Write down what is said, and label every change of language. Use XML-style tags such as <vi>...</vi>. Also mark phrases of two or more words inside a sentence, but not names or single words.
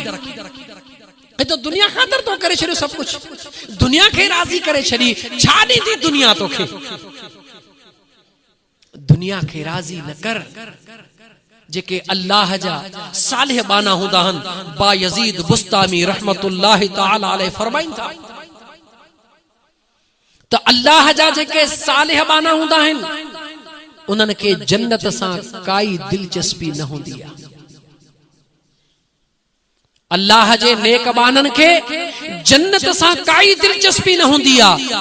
<sd>तो दुनिया ख़ातिर तो करे छॾियो सभु कुझु, दुनिया खे राज़ी करे छॾी, छा ॾींदी दुनिया तोखे? दुनिया खे राज़ी न कर। जेके अल्लाह जा सालिह बाना हूंदा हन, बायज़ीद बुस्तामी</sd> <ar>رحمة الله تعالى عليه</ar> <sd>फरमाइन था त अल्लाह जा जेके सालिह बाना हूंदा आहिनि उन्हनि खे जन्नत सां काई दिलचस्पी न हूंदी आहे। अल्लाह जे नेक बानन के जन्नत सां काई दिलचस्पी न हूंदी आहे।</sd>